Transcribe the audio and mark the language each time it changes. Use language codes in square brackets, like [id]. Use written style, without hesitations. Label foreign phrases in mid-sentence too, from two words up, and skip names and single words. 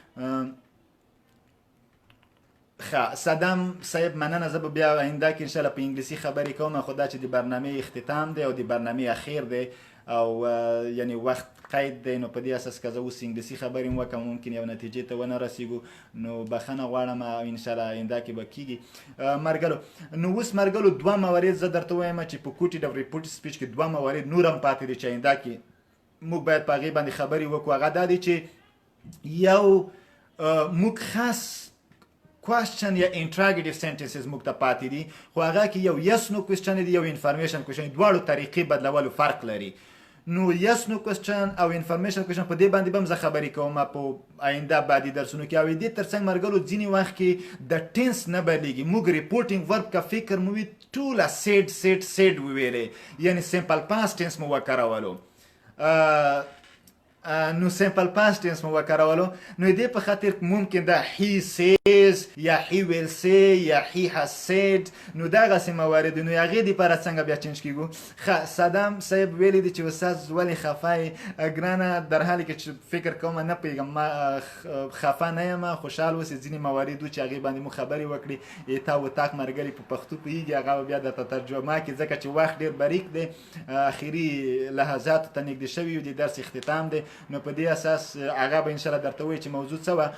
[ps] صدام صاحب مننه، زه به بیا آینده کې انشاءالله په انګلیسي خبرې کوم، خو دا چې د برنامې اختتام دی او د برنامې اخیر دی او یعنی وخت قید دی، نو په دې اساس که زه اوس انګلیسي خبرې هم وکړم ممکن یو نتیجې ته ونه رسېږو، نو بخښنه غواړم او انشاءالله آینده کې به کېږي. مرګلو نو اوس مرګلو 2 موارد زه درته وایم چې په کوټې د [en] report speech [ps] کې 2 موارد نور هم پاتې دي چې آینده کې موږ باید په هغې باندې خبرې وکړو. هغه دا دی چې یو موږ خاص question یا [en] interrogative sentences [ps] موږ ته پاتې دي، خو هغه کې یو [en] yes no question [ps] دی، یو [en] information question، [ps] دواړو طریقې بدلولو فرق لري. نو [en] yes no question [ps] او [en] information question [ps] په دې باندې به هم زه خبرې کوم په آینده بعدي درسونو کې. او دې تر څنګ مرګلو ځینې وخت کې د ټینس نه بدلېږي. موږ [en] reporting verb [ps] کا فکر مو وي ټوله سیډ وویلې، یعنې [en] simple past tense [ps] مو وکارولو، نو [en] simple past tense [ps] مو وکارولو. نو دې په خاطر ممکن دا [en] he says [ps] یا [en] he will say [ps] یا [en] he has said، [ps] نو دغسې موارد نو هغې دپاره څنګه بیا چینج کېږو. صدام صاحب ویلی دی چې استاد ولې خفه یې ګرانه، در حالی کې چې فکر کوم نه پوهېږم ما خفه نه یم، خوشحال اوسې. ځینې موارد و چې هغې باندې مو خبرې وکړې تا و تاک مرګلي په پښتو پوهېږي، هغه به بیا درته ترجمه کړي ځکه چې وخت ډېر باریک دی، اخري لحظاتو ته نږدې شوي یو، د درس اختتام دی. نو په دې اساس هغه به انشاءالله درته وایي چې موضوع څه وه.